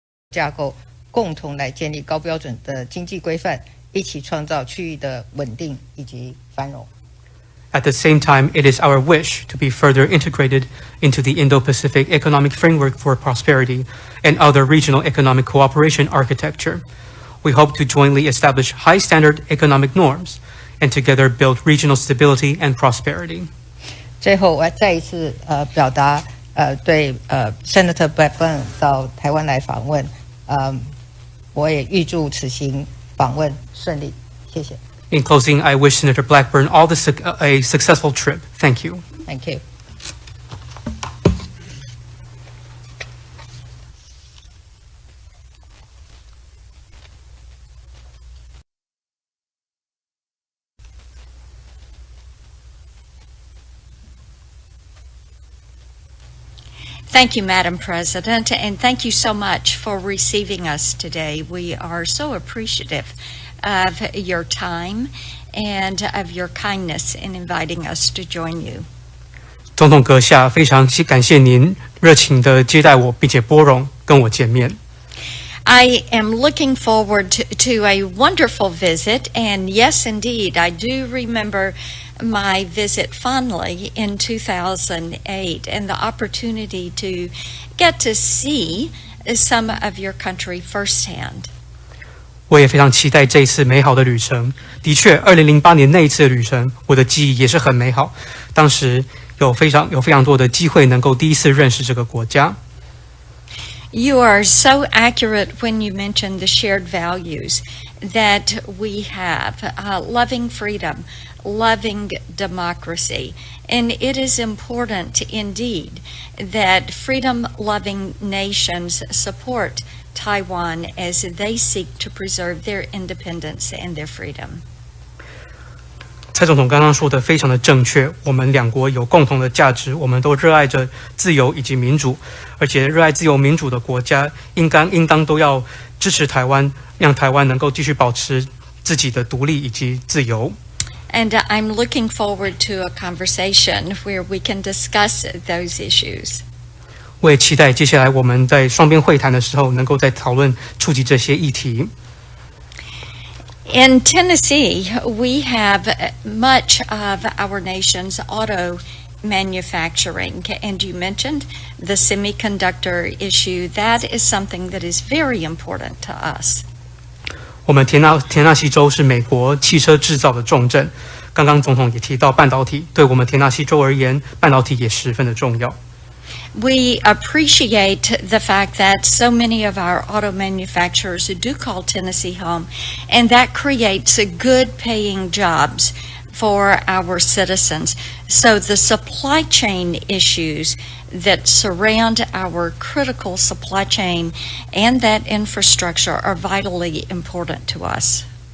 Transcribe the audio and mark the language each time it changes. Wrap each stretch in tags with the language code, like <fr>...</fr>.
<zh>架构共同来建立高标准的经济规范，一起创造区域的稳定以及繁荣。</zh> <en>At the same time, it is our wish to be further integrated into the Indo-Pacific Economic Framework for Prosperity and other regional economic cooperation architecture. We hope to jointly establish high-standard economic norms and together build regional stability and prosperity.</en> <zh>最后，我要再一次表达对Senator Blackburn 到台湾来访问，我也预祝此行访问顺利，谢谢。</zh> <en>In closing, I wish Senator Blackburn all a successful trip. Thank you. Thank you. Thank you, Madam President, and thank you so much for receiving us today. We are so appreciative of your time and of your kindness in inviting us to join you.</en> <zh>总统阁下，非常感谢您热情的接待我，并且拨冗跟我见面。</zh> <en>I am looking forward to a wonderful visit, and yes, indeed, I do remember my visit fondly in 2008 and the opportunity to get to see some of your country firsthand.</en> <zh>我也非常期待这一次美好的旅程。的确，2008年那一次的旅程，我的记忆也是很美好。当时有非常多的机会能够第一次认识这个国家。</zh> <en>You are so accurate when you mention the shared values that we have, loving freedom, loving democracy. And it is important indeed that freedom-loving nations support Taiwan as they seek to preserve their independence and their freedom.</en> <zh>蔡总统刚刚说的非常的正确，我们两国有共同的价值，我们都热爱着自由以及民主，而且热爱自由民主的国家应当都要支持台湾，让台湾能够继续保持自己的独立以及自由。</zh> <en>And I'm looking forward to a conversation where we can discuss those issues.</en> <zh>我也期待接下来我们在双边会谈的时候，能够再讨论触及这些议题。</zh> <en>In Tennessee, we have much of our nation's auto manufacturing, and you mentioned the semiconductor issue. That is something that is very important to us.</en> <zh>我们田纳西州是美国汽车制造的重镇，刚刚总统也提到半导体，对我们田纳西州而言，半导体也十分的重要。</zh> <en>We appreciate the fact that so many of our auto manufacturers do call Tennessee home, and that creates good paying jobs for our citizens. So the supply chain issues that surround our critical supply chain and that infrastructure are vitally important to us.</en>